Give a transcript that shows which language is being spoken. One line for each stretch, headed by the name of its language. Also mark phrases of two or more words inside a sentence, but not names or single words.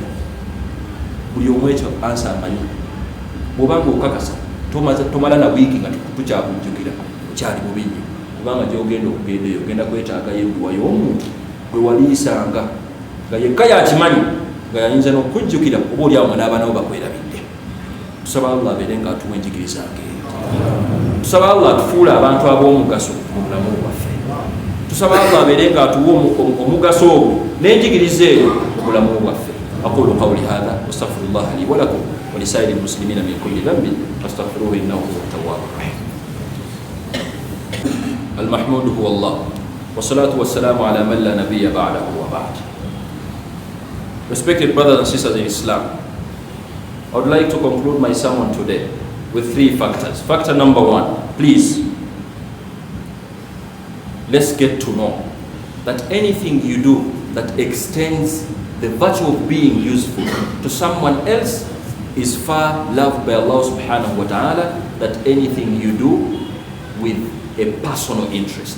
Ganda: Buli omu ekyo ansa amanyi. Bw'obanga okakasa tomala na wiiki nga tukyakujjukira, okyali bubi nnyo, kubanga gy'ogenda okugenda eyo ogenda kwetaagayo enduwa y'omuntu gwe waliisanga nga yekka yakimanyi nga yayinza n'okujjukira oba oli awo nga n'abaana bo bakwerabidde. Tusaba Allah abeere nga atuwa enjigiriza ng'eyo. Tusaba Allah atufuule abantu ab'omugaso mu bulamu bwaffe. Tusaba Allah abeere nga atuwa omugaso ogwo n'enjigiriza eyo mu bulamu bwaffe.
Arabic: أقول قولي هذا وأستغفر الله لي ولكم ولسائر المسلمين من كل ذنب فاستغفروه إنه هو التواب الرحيم. المحمود هو الله والصلاة والسلام على من لا نبي بعده وبعد.
English: Respected brothers and sisters in Islam, I would like to conclude my sermon today with 3 factors. Factor number 1, please, let's get to know that anything you do that extends the virtue of being useful to someone else is far loved by
Arabic: الله سبحانه وتعالى
English: than anything you do with a personal interest.